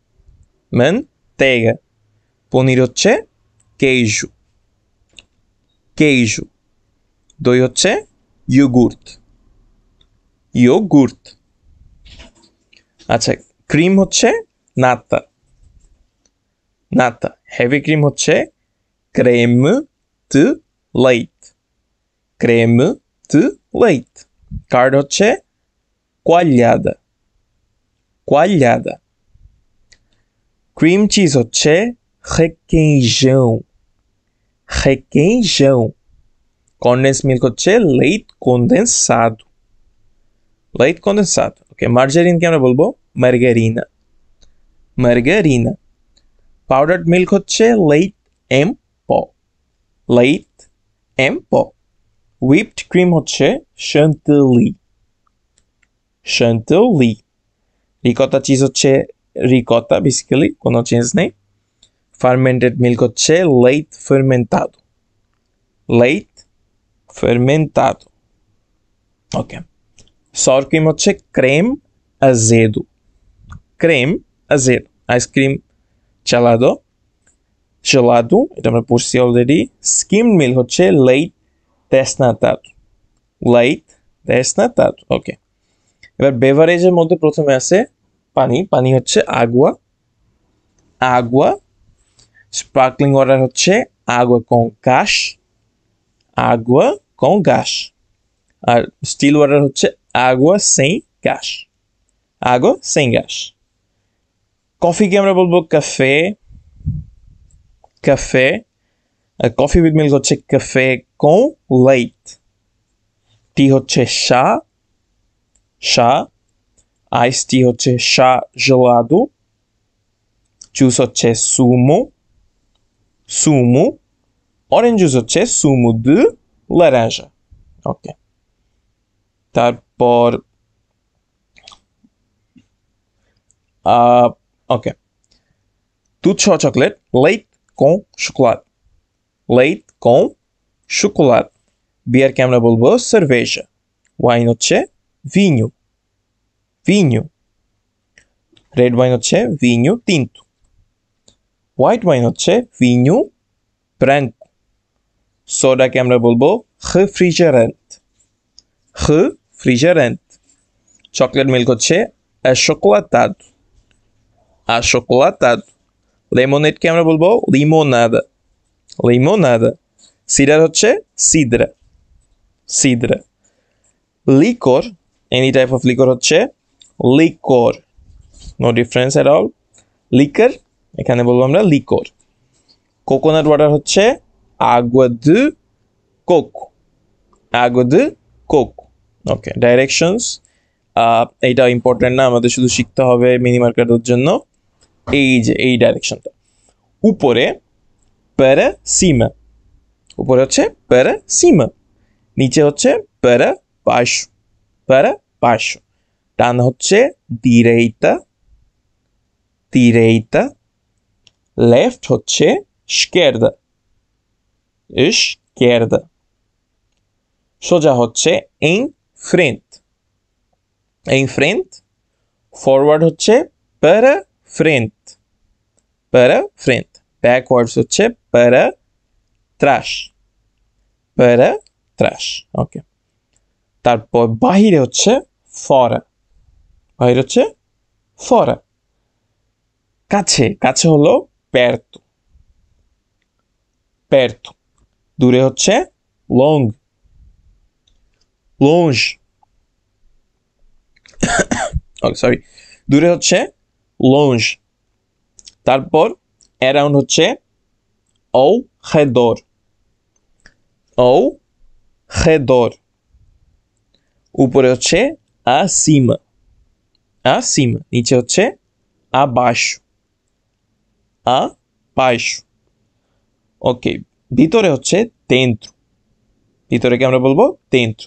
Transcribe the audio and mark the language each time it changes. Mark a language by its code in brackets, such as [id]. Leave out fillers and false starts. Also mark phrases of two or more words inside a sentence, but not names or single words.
[bn] পনির হচ্ছে queijo. দই হচ্ছে yogurt. আচ্ছা, ক্রিম হচ্ছে nata. [en] heavy cream [bn] হচ্ছে [pt] creme de leite. [bn] কার্ড হচ্ছে coalhada. [en] cream cheese [bn] হচ্ছে requeijão. [en] condensed milk [bn] হচ্ছে [pt] leite condensado. [bn] ওকে, মার্জারিনকে আমরা বলবো margarina. [en] powdered milk [bn] হচ্ছে [pt] leite en pó. [en] whipped cream [bn] হচ্ছে chantilly. [en] ricotta cheese [bn] হচ্ছে রিকটা, বেসিক্যালি কোনো চেঞ্জ নেই। [en] fermented milk [bn] হচ্ছে [pt] leite fermentado. [bn] ওকে, [en] sour cream [bn] হচ্ছে [pt] creme azedo. [bn] আইসক্রিম gelado, এটা আমরা পড়ছি অলরেডি। [en] skim milk [bn] হচ্ছে [pt] leite desnatado. [bn] ওকে, এবার বেভারেজের মধ্যে প্রথমে আছে পানি হচ্ছে agua. [en] sparkling water [bn] হচ্ছে [pt] agua con gas. [bn] আর [en] still water [bn] হচ্ছে [pt] agua sem gas. [bn] কফিকে আমরা বলবো café. আর [en] coffee with milk [bn] হচ্ছে [pt] café con leite. [bn] টি হচ্ছে চা. [en] ice tea [bn] হচ্ছে চা gelado. জুস হচ্ছে sumo. [en] orange juice [bn] হচ্ছে [pt] sumo de laranja. [bn] ওকে, তারপর ওকে, দুধ সহ চকলেট [pt] leite com chocolate. [bn] বিয়ারকে আমরা বলবো cerveja. ওয়াইন হচ্ছে vinho. [en] red wine [bn] হচ্ছে [pt] vinho tinto. [en] white wine [bn] হচ্ছে [pt] vinho branco. [bn] সোডাকে আমরা বলবো refrigerant. [en] chocolate milk [bn] হচ্ছে achocolatado. লেমনেডকে আমরা বলবো [pt] limonada, limonada. [bn] সিডার হচ্ছে [pt] sidra, sidra. [bn] লিকর, [en] any type of liquor [bn] হচ্ছে লিকর, [en] no difference at all. [bn] লিকার, এখানে বলবো আমরা লিকর। [en] coconut water [bn] হচ্ছে [pt] água de coco, água de coco. [bn] ওকে, ডাইরেকশনস এইটা ইম্পর্টেন্ট না, আমাদের শুধু শিখতে হবে মিনি মার্কেটের জন্য। এই যে এই ডাইরেকশনটা, উপরে [pt] para cima, [bn] উপরে হচ্ছে [pt] para cima, [bn] নিচে হচ্ছে [pt] para baixo, para baixo। [bn] ডান হচ্ছে [pt] direita, direita। [bn] লেফট হচ্ছে [pt] esquerda, esquerda। [bn] সোজা হচ্ছে [pt] em frente, em frente। [bn] ফরওয়ার্ড হচ্ছে [pt] para frente, para frente। [bn] ব্যাকওয়ার্ডস হচ্ছে [pt] para trás, para trás। [bn] ওকে, তারপর বাহিরে হচ্ছে fora, বাহিরে হচ্ছে fora। কাছে, কাছে হলো [pt] perto, perto। [bn] দূরে হচ্ছে [pt] long, longe। [bn] সরি, দূরে হচ্ছে longe। তারপর অ্যারাউন্ড হচ্ছে [pt] ao redor, ao redor। [bn] উপরে হচ্ছে [pt] acima, acima। [bn] নিচে হচ্ছে [pt] abaixo, abaixo। [bn] ওকে, ভিতরে হচ্ছে dentro, ভিতরেকে আমরা বলবো dentro।